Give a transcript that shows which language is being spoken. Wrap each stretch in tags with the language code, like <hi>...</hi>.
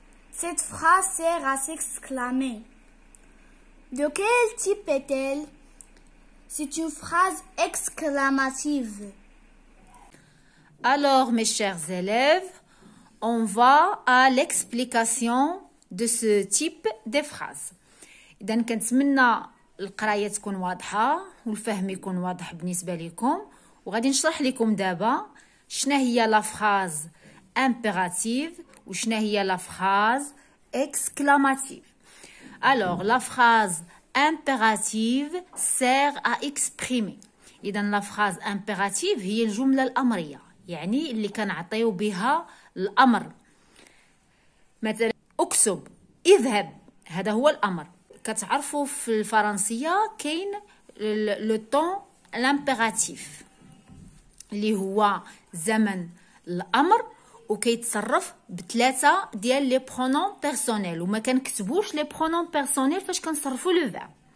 <fr>Cette phrase sert à s'exclamer. De quel type est-elle? C'est une phrase exclamative. Alors, mes chers élèves, on va à l'explication de ce type de phrases.</fr> <ar>إذا كنتمنى القراية تكون واضحة والفهم يكون واضح بالنسبة لكم، وغادي نشرح لكم دابا شنا هي لا فراز impérative و شنا هي لا فراز exclamative.</ar> <fr>Alors, la phrase impérative sert à exprimer.</fr> <ar>إذا la phrase impérative هي الجملة الأمرية، يعني اللي كنعطيو بها الأمر. مثلا اكتب، اذهب، هذا هو الأمر. كتعرفوا في الفرنسية كاين لو طون لامبيراتيف اللي هو زمن الأمر وكيتصرف بثلاثه ديال لي برونون بيرسونيل، وما كنكتبوش لي برونون بيرسونيل فاش كنصرفوا لو فيرب.</ar>